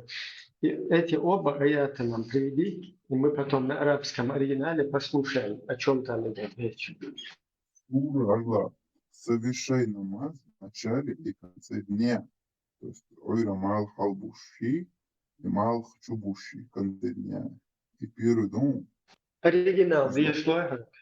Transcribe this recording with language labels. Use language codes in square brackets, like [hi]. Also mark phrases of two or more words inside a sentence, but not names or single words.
[ru] Эти оба аята нам приведи, и мы потом на арабском оригинале послушаем, о чем там идет речь. Совершай намаз в начале и конце дня. То есть [ce] ойра мал халбуши и мал хчубуши [ru] в конце дня. И первый дом. Оригинал, две слова.